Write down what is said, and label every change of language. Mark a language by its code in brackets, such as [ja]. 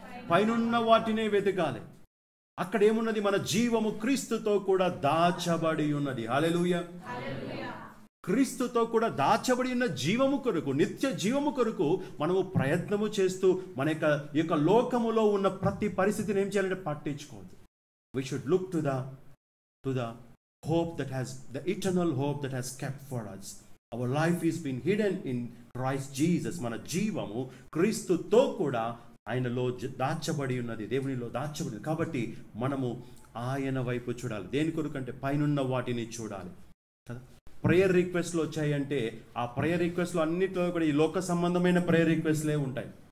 [te] పైనున్న వాటినే వెతకాలి. అక్కడ ఏమున్నది? మన జీవము క్రీస్తుతో కూడా దాచబడి ఉన్నది. హల్లెలూయా. క్రీస్తుతో కూడా దాచబడి ఉన్న జీవము కొరకు, నిత్య జీవము కొరకు మనము ప్రయత్నము చేస్తూ మన యొక్క లోకములో ఉన్న ప్రతి పరిస్థితిని ఏం చేయాలంటే పట్టించుకోవద్దు. [en] We should look to the hope that has, the eternal hope that has kept for us. Our life is been hidden in Christ Jesus. [te] మన జీవము క్రీస్తుతో కూడా ఆయనలో దాచబడి ఉన్నది, దేవునిలో దాచబడి. కాబట్టి మనము ఆయన వైపు చూడాలి. దేని కొరకు అంటే పైనున్న వాటిని చూడాలి కదా. ప్రేయర్ రిక్వెస్ట్లు వచ్చాయంటే ఆ ప్రేయర్ రిక్వెస్ట్లు అన్నిటిలో కూడా ఈ లోక సంబంధమైన ప్రేయర్ రిక్వెస్ట్లే ఉంటాయి.